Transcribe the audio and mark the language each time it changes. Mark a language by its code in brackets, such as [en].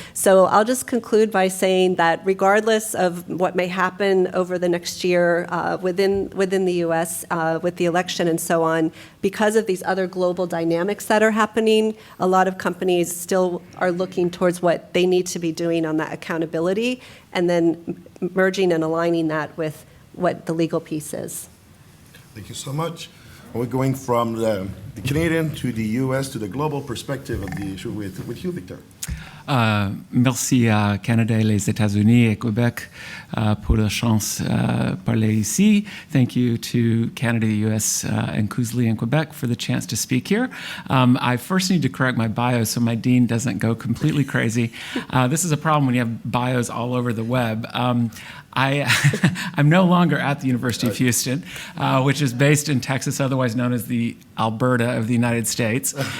[en] So I'll just conclude by saying that regardless of what may happen over the next year within the US with the election and so on, because of these other global dynamics that are happening, a lot of companies still are looking towards what they need to be doing on that accountability, and then merging and aligning that with what the legal piece is. Thank you so much. We're going from the Canadian to the US to the global perspective of the issue with you, Victor. [fr] Merci à Canada et les États-Unis et Quebec pour la chance parler ici. [en] Thank you to Canada, the US, and Kuzli and Quebec for the chance to speak here. I first need to correct my bio so my dean doesn't go completely crazy. This is a problem when you have bios all over the web. I'm no longer at the University of Houston, which is based in Texas, otherwise known as the Alberta of the United States.